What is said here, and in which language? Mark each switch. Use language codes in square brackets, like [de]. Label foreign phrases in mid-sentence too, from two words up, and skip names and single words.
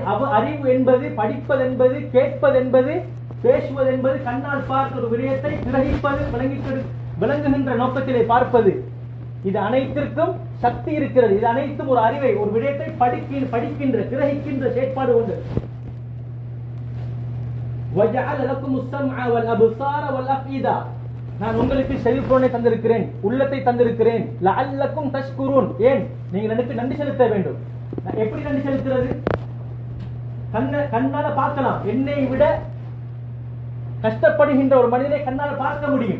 [ta] அறிவு என்பது, படிப்பது என்பது, கேட்பது என்பது, பேசுவது என்பது, கண்ணால் பார்த்த ஒரு விடயத்தை கிரகிப்பது, விளங்குகின்ற நோக்கத்திலே பார்ப்பது, இது அனைத்திற்கும் சக்தி இருக்கிறது. இது அனைத்தும் ஒரு அறிவை, ஒரு விடயத்தை படிக்கின்ற கிரகிக்கின்ற செயற்பாடு உண்டு. [ar] وَجَعَلَ لَكُمُ السَّمْعَ وَالْأَبْصَارَ وَالْأَفْئِدَةَ, [ta] நான் உங்களுக்கு செவிப்புலனை தந்திருக்கிறேன், உள்ளத்தை தந்திருக்கிறேன். [ar] لعلكم تشكرون, [ta] ஏன்? நீங்கள் எனக்கு நன்றி செலுத்த வேண்டும். எப்படி நன்றி செலுத்துறது? கண்ணால பார்க்கலாம். என்னை விட கஷ்டப்படுகின்ற ஒரு மனிதனை கண்ணால பார்க்க முடியும்.